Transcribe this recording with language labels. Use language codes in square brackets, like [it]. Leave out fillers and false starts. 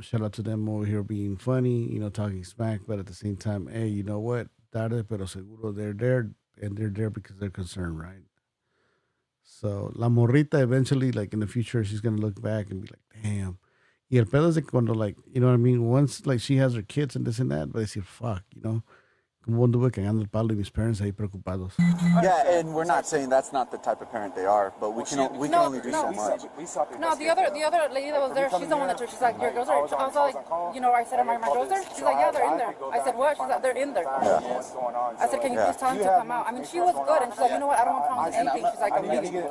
[en] Shout out to them over here being funny, you know, talking smack, but at the same time, hey, you know what? [es] Tarde pero seguro, [en] they're there, and they're there because they're concerned, right? So, [es] la morrita [en] eventually, like in the future, she's going to look back and be like, damn. [es] Y el pedo es de cuando, [en] like, you know what I mean? Once, like, she has her kids and this and that, but they say, fuck, you know? [es] Como anduve cagando el palo y mis parents ahí preocupados. [en] Yeah, and we're not saying that's not the type of parent they are, but we can only do so much. No, the other lady that was there, she's the one that took. She's like, your girls are. I was like, you know, I said, are my girls there? She's like, yeah, they're in there. I said, what? She's like, they're in there. Yeah. I said, can you please tell them to come out? I mean, she was good, and she's like, you know what? I don't want problems with anything. She's like, I'm leaving.